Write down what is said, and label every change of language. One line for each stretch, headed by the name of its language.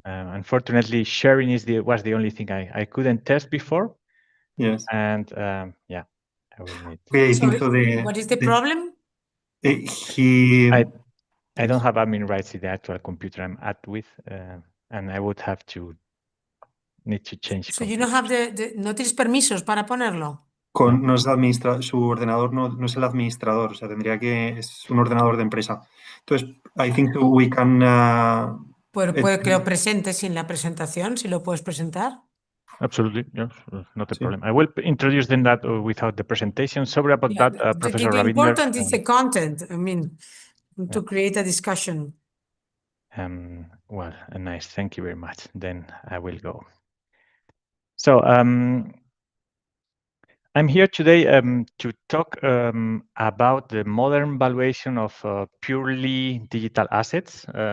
English: And unfortunately, sharing was the only thing I couldn't test before. Yes. And yeah, I will need. Okay, I Sorry, think so. what is the problem? I don't have admin rights in the actual computer I'm at with, and I would have to need to change. So you don't have
Spanish: no tienes permisos para ponerlo. No es su ordenador no es el administrador, o sea, es un ordenador de empresa. Entonces,
English: I think we can...
Spanish: Puede que lo presentes sin la presentación, si lo puedes presentar.
English: Absolutely, yes, not a problem. I will introduce them that without the presentation. Sorry about that, Professor Rabinder. The important is the content, I mean, to create a discussion. Well, nice, thank you very much. Then I will go. So, I'm here today to talk about the modern valuation of purely digital assets.